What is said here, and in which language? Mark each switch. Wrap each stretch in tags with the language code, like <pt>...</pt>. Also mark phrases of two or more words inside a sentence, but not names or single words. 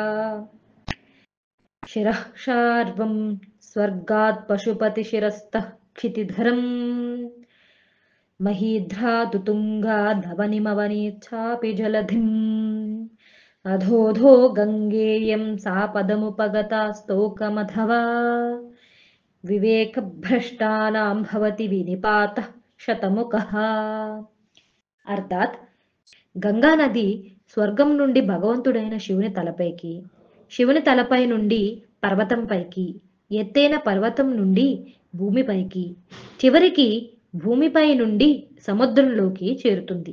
<sa>शिरः शार्वं स्वर्गात् पशुपतिशिरस्तः क्षितिधरम् महीध्रातुतुङ्गाद्धवनिमवनेच्छापि जलधिम् अधोधो गङ्गेयं सापदमुपगता स्तोकमथवा विवेकभ्रष्टानां भवति विनिपातः शतमुखः।</sa> <te>అర్థాత్ గంగా నది స్వర్గం నుండి భగవంతుడైన శివుని తలపైకి, శివుని తలపై నుండి పర్వతంపైకి, ఎత్తైన పర్వతం నుండి భూమిపైకి, చివరికి భూమిపై నుండి సముద్రంలోకి చేరుతుంది.</te>